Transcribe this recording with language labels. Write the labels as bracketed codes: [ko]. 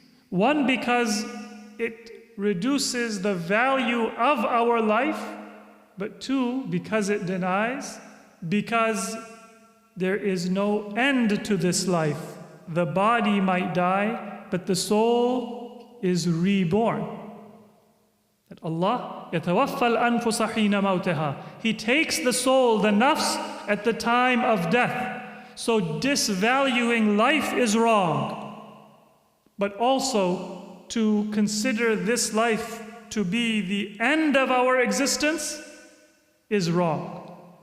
[en] One, because it reduces the value of our life, but two, because it denies, because there is no end to this life. The body might die, but the soul is reborn. [ar] That Allah يَتَوَفَّى الْأَنفُسَ حِينَ مَوْتِهَا. [en] He takes the soul, the nafs, at the time of death. So disvaluing life is wrong. But also to consider this life to be the end of our existence is wrong.